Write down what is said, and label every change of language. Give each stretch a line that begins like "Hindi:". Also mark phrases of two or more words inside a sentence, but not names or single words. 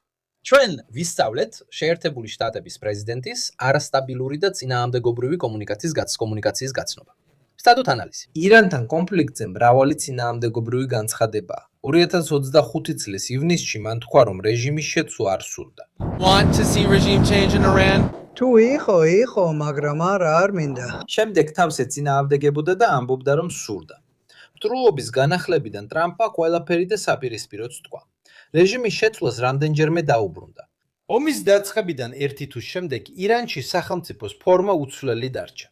Georgian: ჩვენ ვისწავლეთ შეერთებული შტატების პრეზიდენტის არასტაბილური და წინააღმდეგობრივი კომუნიკაციის გაცნობა. Statut ანალიზი. ირანთან კონფლიქტზე მრავალი წინააღმდეგობრივი განცხადებაა. 2025 წლის ივნისში მან თქვა, რომ რეჟიმის შეცვლა არ სურდა.
English: Want to see regime change in Iran?
Georgian: თუ იყო, მაგრამ არ მინდა. შემდეგ თავს ეწინააღმდეგებოდა და ამბობდა, რომ სურდა. მტრულობის განახლებიდან ტრამპმა ყველაფერი და საპირისპიროც თქვა. რეჟიმის შეცვლას რამდენჯერმე დაუბრუნდა. ომის დაწყებიდან ერთი თვის შემდეგ ირანში სახელმწიფოს ფორმა უცვლელი დარჩა.